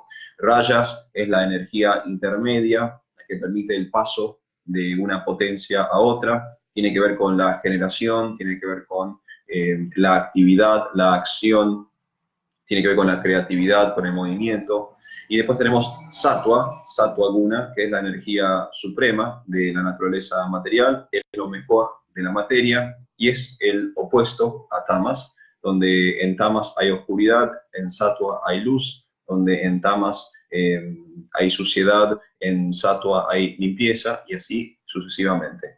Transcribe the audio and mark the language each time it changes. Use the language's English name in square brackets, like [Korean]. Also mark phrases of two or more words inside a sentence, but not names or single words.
[Spanish] Rayas es la energía intermedia, la que permite el paso de una potencia a otra, tiene que ver con la generación, tiene que ver con la actividad, la acción, tiene que ver con la creatividad, con el movimiento. Y después tenemos sattva, [Sanskrit] sattva guna, [Spanish] que es la energía suprema de la naturaleza material, es lo mejor de la materia y es el opuesto a tamas, donde en tamas hay oscuridad, en sattva hay luz, donde en tamas hay suciedad, en sattva hay limpieza y así sucesivamente.